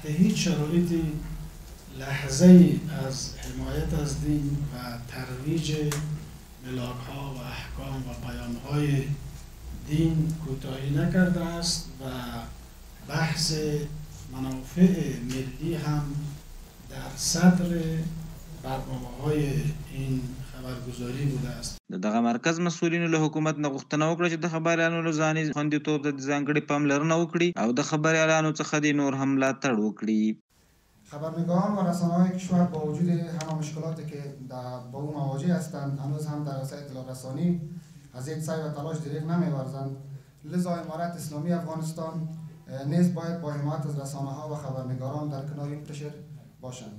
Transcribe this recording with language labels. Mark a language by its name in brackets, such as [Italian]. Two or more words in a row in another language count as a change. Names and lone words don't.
[Persian] هیچ شرایطی لحظه ای از حمایت از دین و ترویج ملاک ها و احکام و پیام های دین کوتاهی نکرده است و بحث منافع ملی هم در صدر برنامه‌های این خبرگزاری بوده است. [Pashto] دغه مرکز مسؤلینو له حکومت نه غوښتنه وکړه چې د خبریالانو له ځاني خوندیتوب ته ځانګړې پاملرنه وکړي او د خبریالانو څخه د نور هم ملاتړ وکړي. [Persian] خبرنگاران و رسانه‌های کشور با وجود همه مشکلاتی که با او مواجه هستند هنوز هم در عرصه اطلاع رسانی از یک سعی و تلاش دریغ نمی‌ورزند. لذا امارت اسلامی افغانستان نیز باید با حمایت از رسانه‌ها و خبرنگاران در کنار این پرشر باشند.